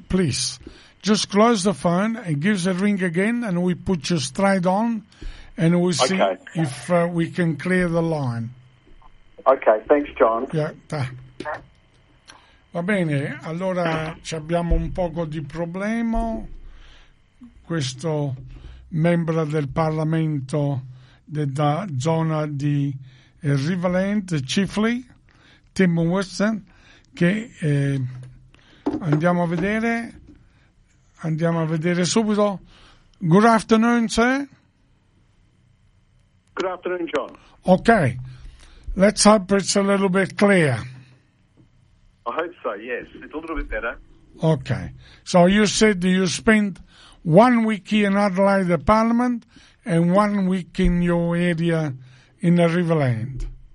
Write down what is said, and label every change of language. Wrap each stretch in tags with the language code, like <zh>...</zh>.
<en>Please, just close the phone and give us a ring again, and we put you straight on, and we'll see if we can clear the line. Okay, thanks, John. Yeah.</en> <it>Va bene, allora abbiamo un poco di problema. Questo membro del Parlamento della zona di Riverland, Chifley, Tim Weston, che andiamo a vedere subito.</it> <en>Good afternoon, sir. Good afternoon, John. Okay, let's hope it's a little bit clear. I hope so, yes. It's a little bit better. Okay. So you said you spent 1 week here in Adelaide, the Parliament, and 1 week in your area in the Riverland.</en>